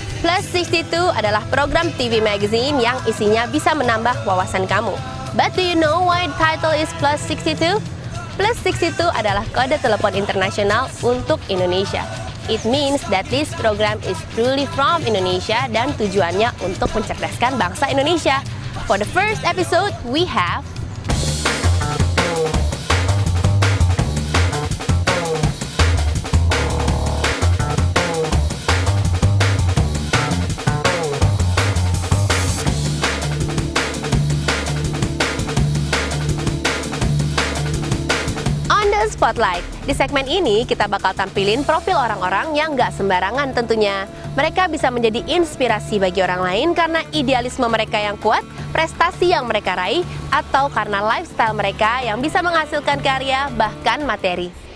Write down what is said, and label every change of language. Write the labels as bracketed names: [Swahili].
[Indonesian] Plus 62 adalah program TV magazine yang isinya bisa menambah wawasan kamu. [English] But do you know why the title is Plus 62? [Indonesian] Plus 62 adalah kode telepon internasional untuk Indonesia. [English] It means that this program is truly from Indonesia [Indonesian] dan tujuannya untuk mencerdaskan bangsa Indonesia. [English] For the first episode, we have Spotlight. [Indonesian] Di segmen ini kita bakal tampilin profil orang-orang yang nggak sembarangan tentunya. Mereka bisa menjadi inspirasi bagi orang lain karena idealisme mereka yang kuat, prestasi yang mereka raih, atau karena lifestyle mereka yang bisa menghasilkan karya bahkan materi.